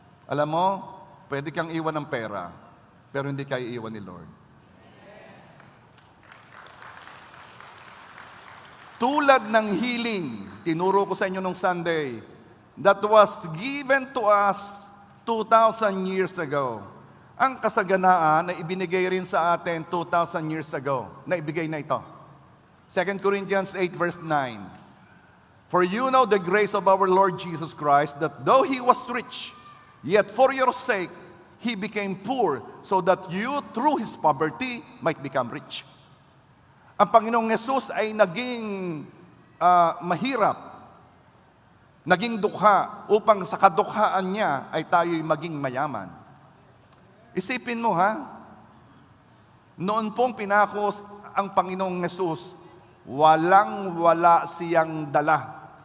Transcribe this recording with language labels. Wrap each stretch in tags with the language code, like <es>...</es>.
<tl>Alam mo, pwede kang iwan ng pera, pero hindi ka iiwan ni Lord. Tulad ng healing, tinuro ko sa inyo nung Sunday,</tl> <en>that was given to us 2,000 years ago.</en> <tl>Ang kasaganaan na ibinigay rin sa atin 2,000 years ago, na ibigay na ito.</tl> <en>2 Corinthians 8 verse 9. For you know the grace of our Lord Jesus Christ, that though He was rich, yet for your sake, He became poor so that you, through His poverty, might become rich.</en> <tl>Ang Panginoong Yesus ay naging mahirap, naging dukha, upang sa kadukhaan niya ay tayo'y maging mayaman. Isipin mo noon pong pinako ang Panginoong Yesus, walang-wala siyang dala.</tl>